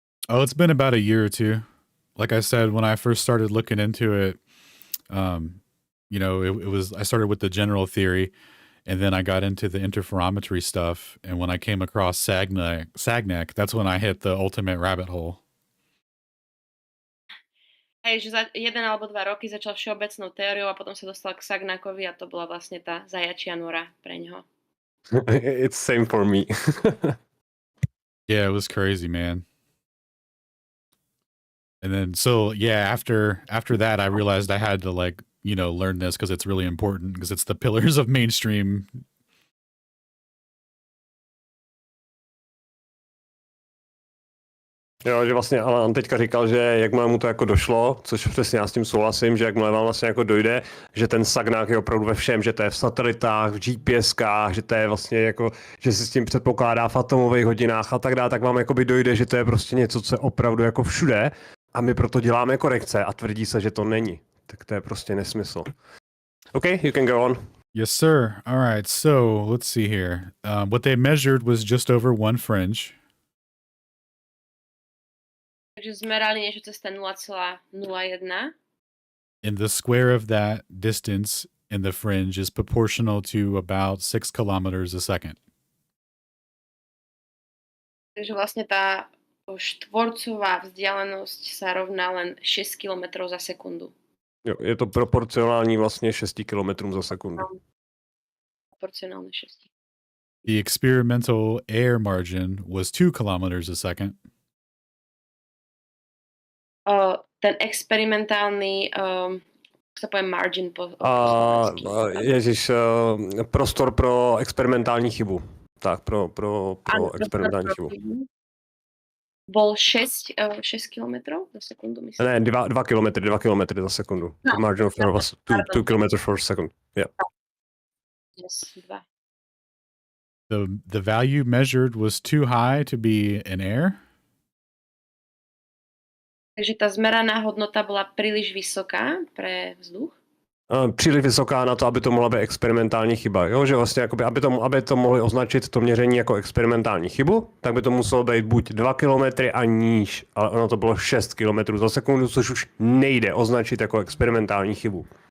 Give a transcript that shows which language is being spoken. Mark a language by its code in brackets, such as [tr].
[en] Oh, it's been about a year or two. Like I said, when I first started looking into it, it was, I started with the general theory, and then I got into the interferometry stuff. And when I came across Sagnac, that's when I hit the ultimate rabbit hole. [sk] Hej, že za 1 alebo 2 roky začal všeobecnou teóriou a potom sa dostal k Sagnacovi a to bola vlastne tá zajačia nora pre ňoho. [en] It's same for me. Yeah, it was crazy, man. And then, so yeah, after that, I realized I had to learn this because it's really important because it's the pillars of mainstream. [cs] Jo, že vlastně Alan teďka říkal, že jakmile mu to jako došlo, což přesně já s tím souhlasím, že jakmile vám vlastně jako dojde, že ten sagnák je opravdu ve všem, že to je v satelitách, v GPSkách, že to je vlastně jako, že se s tím předpokládá v atomových hodinách a tak dále, tak vám jakoby dojde, že to je prostě něco, co je opravdu jako všude a my proto děláme korekce a tvrdí se, že to není. Tak to je prostě nesmysl. [en] Okay, you can go on. Yes, sir. All right. So let's see here. What they measured was just over one fringe. [sk] Takže zmerali niečo cez ten 0,01. [en] And the square of that distance in the fringe is proportional to about 6 kilometers a second. [sk] Takže vlastne tá štvorcová vzdialenosť sa rovná len 6 km za sekundu. [cs] Jo, je to proporcionální vlastně 6 km za sekundu. [sk] Proporcionálne 6. [en] The experimental air margin was 2 kilometers a second. [sk] Ten experimentálny sa poviem margin po [cs] Ježiš, prostor pro experimentální chybu. Tak, pro experimentální chybu. [sk] Bol 6 km za sekundu, myslím. [cs] Ne, 2 kilometry za sekundu. [en] The margin of error was 2 kilometers per second. Yeah. Yes, 2. The value measured was too high to be in air. [sk] Takže tá zmeraná hodnota bola príliš vysoká pre vzduch. [cs] Příliš vysoká na to, aby to mohla být experimentální chyba. Jo? Že vlastně, jakoby, aby to mohli označit to měření jako experimentální chybu, tak by to muselo být buď 2 kilometry a níž, ale ono to bylo 6 kilometrů za sekundu, což už nejde označit jako experimentální chybu.